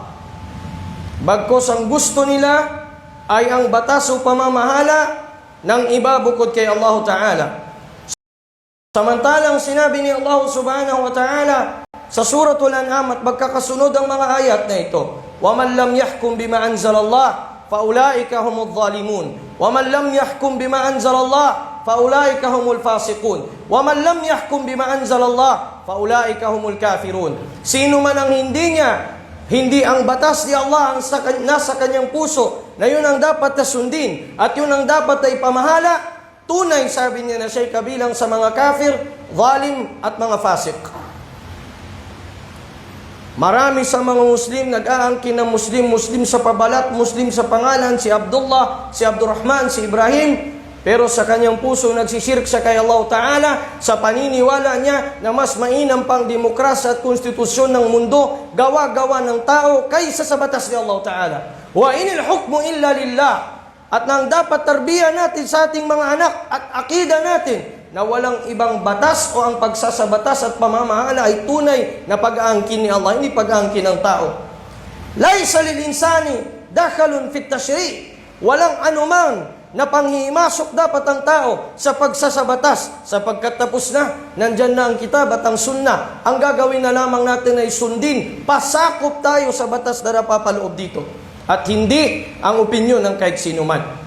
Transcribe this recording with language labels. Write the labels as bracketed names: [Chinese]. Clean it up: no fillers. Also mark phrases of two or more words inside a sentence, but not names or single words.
[Filipino] Bagkus ang gusto nila ay ang batas o pamamahala ng iba bukod kay [Arabic] الله تعالى. [Filipino] Samantalang sinabi ni [Arabic] الله سبحانه وتعالى [Filipino] sa Suratul An'am at magkakasunod ang mga ayat na ito, [Arabic] وَمَنْ لَمْ يَحْكُمْ بِمَا أَنْزَلَ اللَّهِ فَأُولَٰئِكَ هُمُ الظَّالِمُونَ وَمَنْ لَمْ يَحْكُمْ بِمَا أَنْزَلَ اللَّهِ فَأُولَٰئِكَ هُمُ الْفَاسِقُونَ وَمَنْ لَمْ يَحْكُمْ بِمَا أَنْزَلَ اللَّهِ فَأُولَٰئِكَ هُمُ الْكَافِرُونَ. [Filipino] Sino man ang hindi ang batas ni Allah ang nasa kanyang puso, na yun ang dapat na sundin at yun ang dapat na ipamahala, tunay, sabi niya, na siya'y kabilang sa mga kafir, zalim at mga fasik. Marami sa mga Muslim nag-aangkin na Muslim sa pabalat, Muslim sa pangalan, si Abdullah, si Abdurrahman, si Ibrahim, pero sa kanyang puso nagsishirk siya kay [Arabic] الله تعالى [Filipino] sa paniniwala niya na mas mainam pang demokrasya at konstitusyon ng mundo, gawa-gawa ng tao kaysa sa batas ni [Arabic] الله تعالى. وإن الحكم إلا لله. [Filipino] At nang dapat tarbiya natin sa ating mga anak at akida natin na walang ibang batas o ang pagsasabatas at pamamahala ay tunay na pag-aangkin ni Allah, hindi pag-aangkin ng tao. [Arabic] ليس للإنسان دخل في التشريع'. [Filipino] Walang anuman na panghimasok dapat ang tao sa pagsasabatas, sapagkat tapos na, nandyan na ang kitab at ang sunnah. Ang gagawin na lamang natin ay sundin, pasakop tayo sa batas na napapaloob dito, at hindi ang opinyon ng kahit sino man.